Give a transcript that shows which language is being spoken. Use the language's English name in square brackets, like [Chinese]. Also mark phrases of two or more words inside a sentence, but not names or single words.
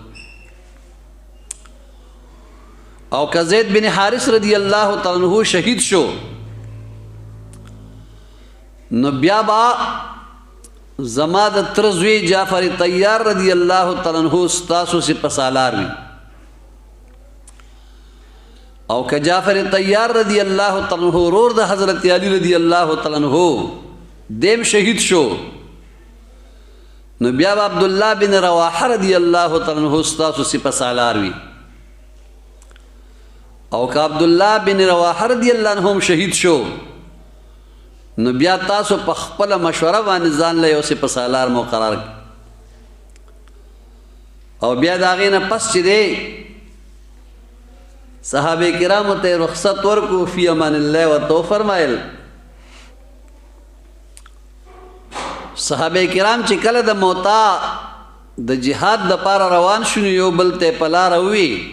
[Pashto] او که زید بن حارث [Arabic] رضی الله تعالی عنہ [Pashto] شهید شو نو بیا با زما د تر زوی جعفر طیار [Arabic] رضی الله تعالی عنہ [Pashto] ستاسو سپه سالار وي، او که جعفر طیار [Arabic] رضی الله تعالی عنہ [Pashto] ورور د حضرت علی رضی الله تعالی عنہ دیم شهید شو نو بیا عبداللہ بن رواحہ [Arabic] رضی اللہ تعالی عنہ [Pashto] ستاسو سپه سالار وي، او که عبداللہ بن رواحہ [Arabic] رضی اللہ عنہ [Pashto] شهید شو نو بیا تاسو په خپل مشوره باندې ځان له یو سپه سالار مقرر، او بیا د هغې نه پس چې دی صحابه کرامو ته رخصت ورکو [Arabic] فی امان الله [Pashto] ورته وفرمایل صحابه کرام چې کله د موتا د جهاد د پاره روان شونو یو بل ته په لاره وي